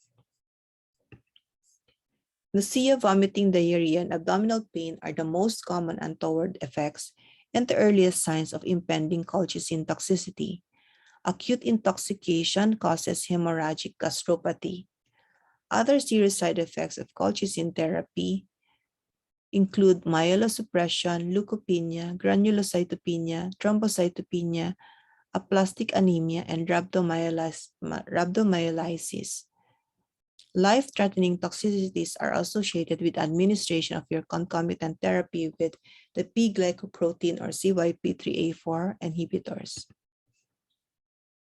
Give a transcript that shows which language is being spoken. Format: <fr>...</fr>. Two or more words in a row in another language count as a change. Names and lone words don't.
<en>Nausea, vomiting, diarrhea, and abdominal pain are the most common untoward effects and the earliest signs of impending colchicine toxicity. Acute intoxication causes hemorrhagic gastropathy. Other serious side effects of colchicine therapy include myelosuppression, leukopenia, granulocytopenia, thrombocytopenia, aplastic anemia, and rhabdomyolysis. Life-threatening toxicities are associated with administration of your concomitant therapy with the P-glycoprotein or CYP3A4 inhibitors.</en>